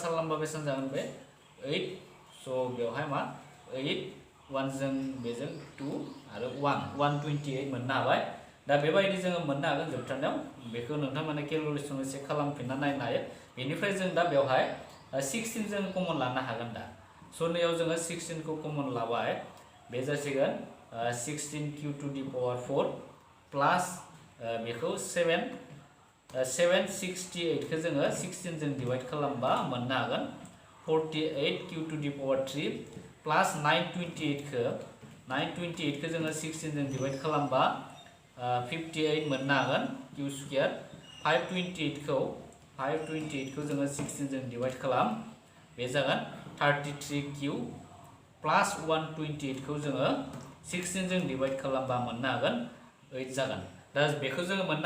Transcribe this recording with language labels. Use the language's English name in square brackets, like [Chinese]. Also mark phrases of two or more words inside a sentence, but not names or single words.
[Bodo] खालामबा बेसेबां जागोन बे 8 स' बेवहाय मा 8 1 जों बेजों 2 आरो 128 मोननो हाबाय दा बेबायदि जोङो मोननो हागोन जोबथारनायाव बेखौ नोंथांमोना केलकुलेसन चेक खालामफिनना नायनो हायो बेनिफ्राय जों दा बेवहाय 16 जों कमन लानो हागोन दा स' नैयाव जोङो 16 खौ कमन लाबाय बे जासिगोन 16 q [English] to the power [Bodo] 4 प्लस बेखौ 768 खौ जोङो 16 जों डिवाइड खालामबा मोननो हागोन 48 q [English] to the power [Bodo] 3 प्लस 928 खौ 928 खौ जोङो 16 जों डिवाइड खालामबा 58 मोननो हागोन q स्क्वायर 528 खौ जोङो 16 जों डिवाइड खालाम बे जागोन 33q प्लस 128 खौ जोङो 16 जों डिवाइड खालामबा मोननो हागोन 8 जागोन दा बेखौ जोङो मोननो